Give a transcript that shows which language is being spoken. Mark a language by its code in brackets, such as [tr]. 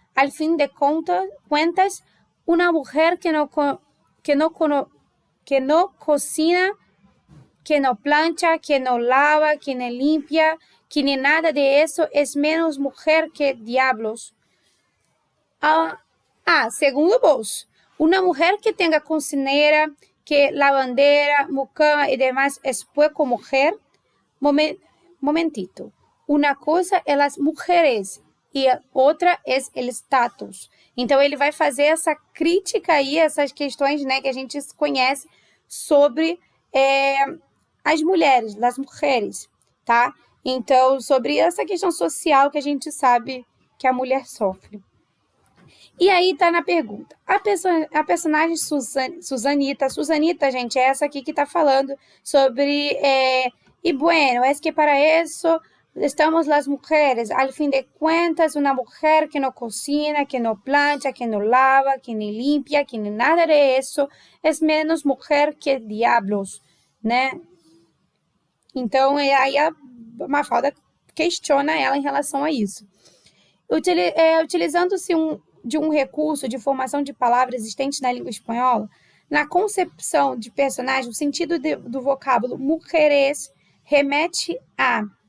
[es] Al fin de cuentas, una mujer que no cocina, que no plancha, que no lava, que no limpia, que ni nada de eso, es menos mujer que diablos. Segundo vos, una mujer que tenga cocinera, que lavandera, mucama y demás es poco mujer. Momentito. [pt] Una coisa é as mulheres e outra é o status. Então, ele vai fazer essa crítica aí, essas questões, né, que a gente conhece sobre as mulheres, as mulheres, tá? Então, sobre essa questão social que a gente sabe que a mulher sofre. E aí tá na pergunta. A personagem Susanita, gente, é essa aqui que tá falando sobre... [es] y bueno, es que para eso estamos las mujeres, al fin de cuentas, una mujer que no cocina, que no plancha, que no lava, que ni limpia, que ni nada de eso, es menos mujer que diablos, né? [pt] Então, aí a Mafalda questiona ela em relação a isso. Utilizando-se de um recurso de formação de palavras existente na língua espanhola, na concepção de personagem, o sentido do vocábulo mujeres remete a...